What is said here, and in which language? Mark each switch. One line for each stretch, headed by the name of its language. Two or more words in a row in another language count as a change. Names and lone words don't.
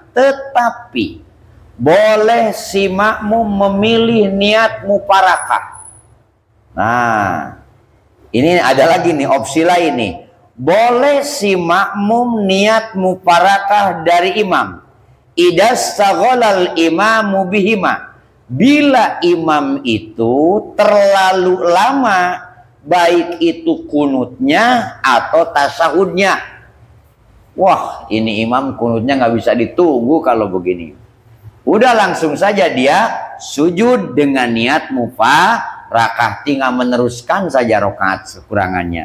Indonesian: Tetapi boleh si makmum memilih niat muparakah. Nah, ini ada lagi nih opsi lain nih. Boleh si makmum niat muparakah dari imam.
Arabic: إذا استغل الإمام بهما.
Indonesian: Bila imam itu terlalu lama, baik itu kunutnya atau tasahudnya. Wah, ini imam kunutnya nggak bisa ditunggu kalau begini. Udah langsung saja dia sujud dengan niat mufarakah, tinggal meneruskan saja rokaat sekurangannya.